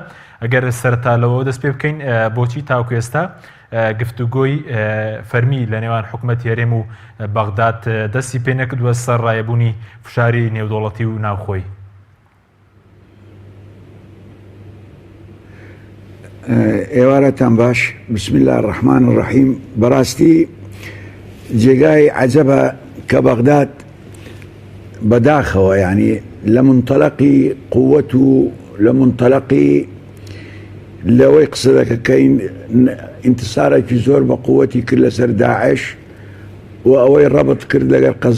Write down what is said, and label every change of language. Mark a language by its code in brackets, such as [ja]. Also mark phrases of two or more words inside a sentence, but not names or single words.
[ckb] ئەگەر سەرەتا لەوە دەست پێ بکەین بۆچی تاوەکو ئێستا گفتوگۆی فەرمی لە نێوان حکوومەتی هەرێم و بەغداد دەستی پێ نەکردووە سەر ڕایەبوونی فشاری نێودەوڵەتی و ناوخۆی؟ ئێوارەتان باش. [ar] بسم الله الرحمن الرحیم. [ckb] بەڕاستی جێگای عەجەبە کە بەغداد بەداخەوە، یعنی لە منطەلەقی قووەت و لە منطەلەقی لەوەی قسە دەکەین ئینتسارێکی زۆر بە قووەتی کرد لەسەر داعش و ئەوەی ڕەبط کرد لەگەر